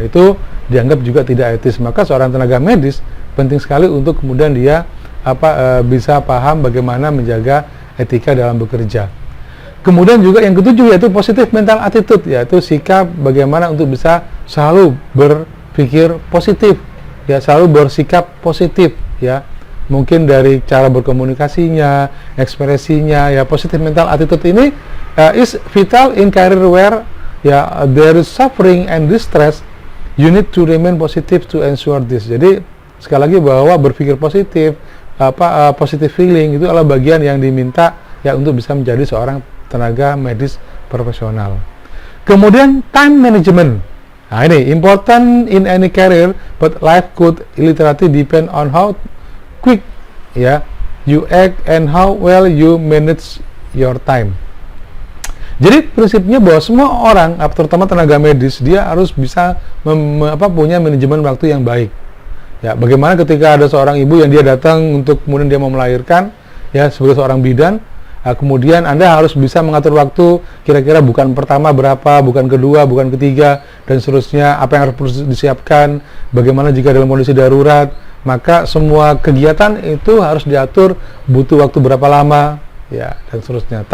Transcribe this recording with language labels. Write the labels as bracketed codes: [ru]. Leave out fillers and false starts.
[id] Itu dianggap juga tidak etis. Maka seorang tenaga medis penting sekali untuk kemudian dia bisa paham bagaimana menjaga etika dalam bekerja. Kemudian juga yang ketujuh yaitu positive mental attitude, yaitu sikap bagaimana untuk bisa selalu berpikir positif, ya, selalu bersikap positif, ya. Mungkin dari cara berkomunikasinya, ekspresinya, ya. [en] Positive mental attitude ini is vital in career where, ya, there is suffering and distress. You need to remain positive to ensure this. [id] Jadi sekali lagi bahwa berpikir positif, positive feeling itu adalah bagian yang diminta, ya, untuk bisa menjadi seorang tenaga medis profesional. Kemudian time management. [en] Nah, ini important in any career, but life could literally depend on how quick, ya, you act and how well you manage your time. [id] Jadi prinsipnya bahwa semua orang, terutama tenaga medis, dia harus bisa punya manajemen waktu yang baik. Ya, bagaimana ketika ada seorang ibu yang dia datang untuk kemudian dia mau melahirkan, ya, sebagai seorang bidan, kemudian Anda harus bisa mengatur waktu, kira-kira bukan pertama berapa, bukan kedua, bukan ketiga, dan seterusnya, apa yang harus disiapkan, bagaimana jika dalam kondisi darurat, maka semua kegiatan itu harus diatur, butuh waktu berapa lama, ya, dan seterusnya.